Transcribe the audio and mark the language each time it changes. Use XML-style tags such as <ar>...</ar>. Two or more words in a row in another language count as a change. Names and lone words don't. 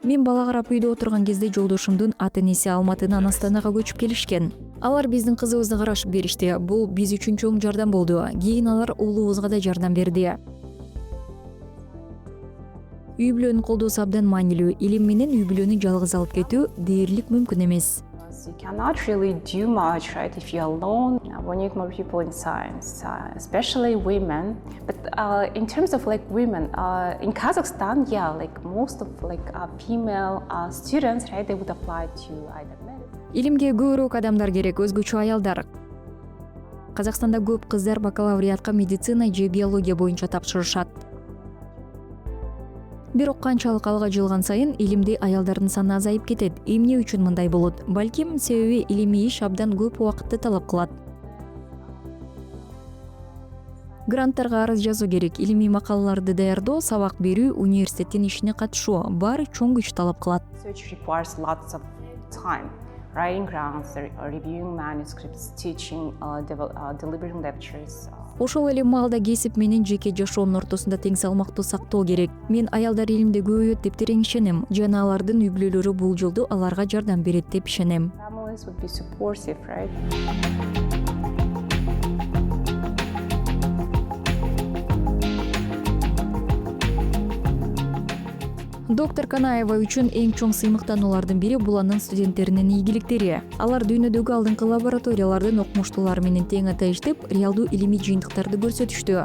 <ky>Мен бала карап үйдө отурган кезде жолдошумдун ата-энеси Алматынан Астанага көчүп келишкен. Алар биздин кызыбызды карашып беришти. Бул биз үчүн чоң жардам болду. Кийин алар уулубузга да жардам берди. Үй бүлөнүн колдоосу абдан маанилүү. Илим менен үй бүлөнү жалгыз алып кетүү дээрлик мүмкүн эмес.</ky> <en>You cannot really do much, right, if you're alone. We need more people in science, especially women. But in terms of like women, in Kazakhstan, yeah, like most of like female students, right, they would apply to either medicine.</en> <ky>Илимге көбүрөөк адамдар керек, өзгөчө аялдар. Казакстанда көп кыздар бакалавриатка медицина же биология боюнча тапшырышат. Бирок канчалык алга жылган сайын илимде аялдардын саны азайып кетет. Эмне үчүн мындай болот? Балким себеби илимий иш абдан көп убакытты талап кылат. Гранттарга арыз жазуу керек, илимий макалаларды даярдоо, сабак берүү, университеттин ишине катышуу баары чоң күч талап кылат.</ky> <en>Research requires lots of time. Writing grants, reviewing manuscripts, teaching, delivering lectures.</en> <ky>Ошол эле маалда кесип менен жеке жашоонун ортосунда тең салмактуу сактоо керек. Мен аялдар илимде көбөйөт деп терең ишенем. Жана алардын үй бүлөлөрү бул жолду аларга жардам берет деп ишенем.</ky> <en>Families would be supportive, right?</en> <ky>Доктор Канаева үчүн эң чоң сыймыктануулардын бири бул анын студенттеринин ийгиликтери. Алар дүйнөдөгү алдыңкы лабораториялардын окумуштуулары менен тең ата иштеп, реалдуу илимий жыйынтыктарды көрсөтүштү.</ky>